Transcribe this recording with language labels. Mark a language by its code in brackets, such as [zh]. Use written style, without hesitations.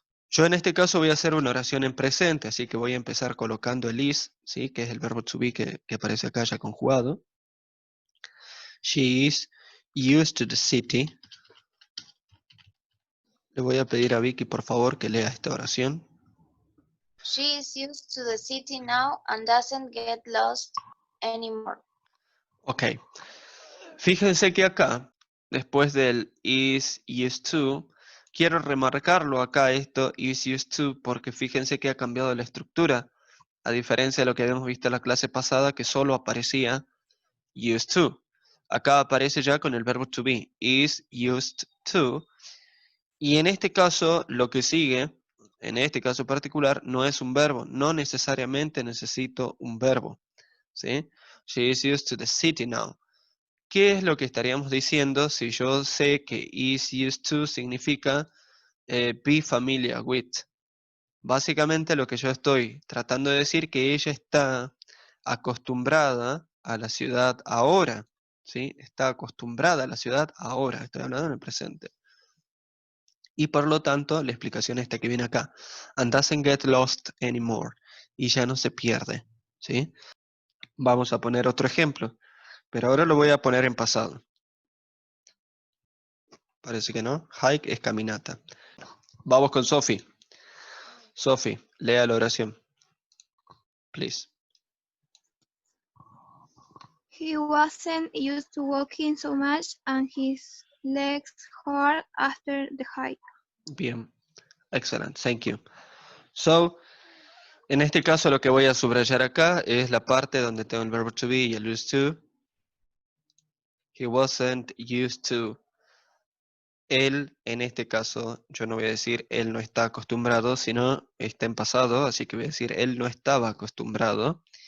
[es] Yo en este caso voy a hacer una oración en presente, así que voy a empezar colocando el is, ¿sí? Que es el verbo to be que aparece acá ya conjugado. [en] She is used to the city. [es] Le voy a pedir a Vicky, por favor, que lea esta oración. [en] She is used to the city now and doesn't get lost anymore. Ok. [es] Fíjense que acá, después del is used to, quiero remarcarlo acá esto, is used to, porque fíjense que ha cambiado la estructura, a diferencia de lo que habíamos visto en la clase pasada, que solo aparecía used to. Acá aparece ya con el verbo to be, is used to, y en este caso lo que sigue, en este caso particular, no es un verbo, no necesariamente necesito un verbo, ¿sí? [en] She is used to the city now. [es] ¿Qué es lo que estaríamos diciendo si yo sé que is used to significa [en] be familiar with? [es] Básicamente lo que yo estoy tratando de decir que ella está acostumbrada a la ciudad ahora, ¿sí? Está acostumbrada a la ciudad ahora, estoy hablando en el presente. Y por lo tanto, la explicación esta que viene acá, [en] and doesn't get lost anymore, [es] y ya no se pierde, ¿sí? Vamos a poner otro ejemplo, pero ahora lo voy a poner en pasado. Parece que no. Hike es caminata. Vamos con Sophie. Sophie, lea la oración. [en] Please. He wasn't used to walking so much and his legs hurt after the hike. Bien. Excellent. Thank you. [es] So, en este caso lo que voy a subrayar acá es la parte donde tengo el verbo to be y el used to. [en] He wasn't used to. [es] Él, en este caso, yo no voy a decir él no está acostumbrado, sino está en pasado, así que voy a decir él no estaba acostumbrado.